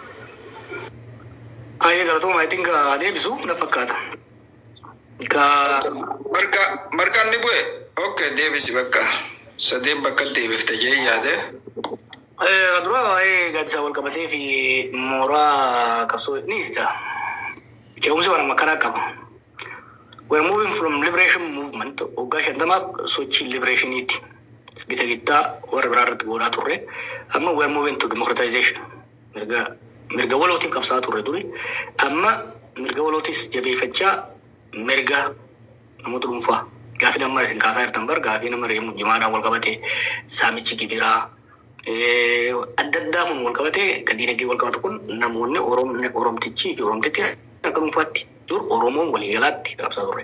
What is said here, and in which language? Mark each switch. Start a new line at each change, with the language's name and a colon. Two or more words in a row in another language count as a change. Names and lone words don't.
Oromo: Ayyee galatoom ayitiin deebisu na fakkaata. Markaan ni bu'e. Okay, deebisi bakka. Sadeen bakka deebifte jee yaade. Dura waa'ee gaaddisaa wal qabatee fi mooraa qabsoo ni ibsa. Je'umsi waan amma kanaa qaba.
English: We're moving from liberation movement
Oromo: waggaa 50 sochii liberationiiti. Gita gittaa warra biraa irratti godhaa turre.
English: Amma we're moving to democratization.
Oromo: Mirga walootiin qabsaa turre duri. Amma mirga walootis jabeeffachaa mirga namoota dhuunfaa. Gaafii nama isin kaasaa jirtan bar gaafii nama reemu jimaadhaan wal qabatee saamichi gibiraa adda addaa kun wal qabatee gadi nagee wal qabatu kun namoonni Oromtichi fi Oromtichi akka dhuunfaatti dur Oromoon waliigalaatti qabsaa turre.